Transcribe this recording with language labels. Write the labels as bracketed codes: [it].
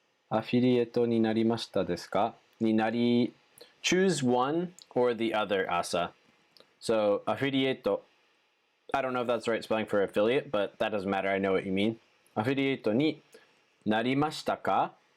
[ja] Affiliate になりましたですか? [en] Choose one or the other, Asa. So affiliate, I don't know if that's the right spelling for affiliate, but that doesn't matter. I know what you mean. [ja] Affiliate になりましたか?